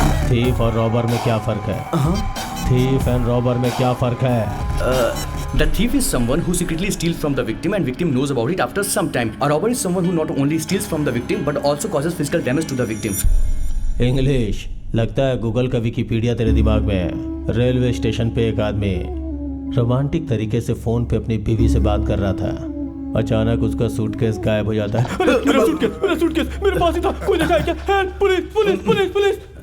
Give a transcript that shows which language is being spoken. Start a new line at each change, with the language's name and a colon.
Hindi: Thief और robber में क्या फर्क है? थीफ एंड रॉबर में क्या फर्क है?
English: The thief is someone who secretly steals from the victim and victim knows about it after some time. A robber is someone who not only steals from the victim but also causes physical damage to the victim. English.
Hindi: लगता है Google का Wikipedia तेरे दिमाग में है। Railway station पे एक आदमी रोमांटिक तरीके से फोन पे अपनी बीवी से बात कर रहा था। अचानक उसका सूटकेस गायब हो जाता है। मेरा सूटकेस मेरे पास ही था, कोई देखा है क्या? Help, police police police police.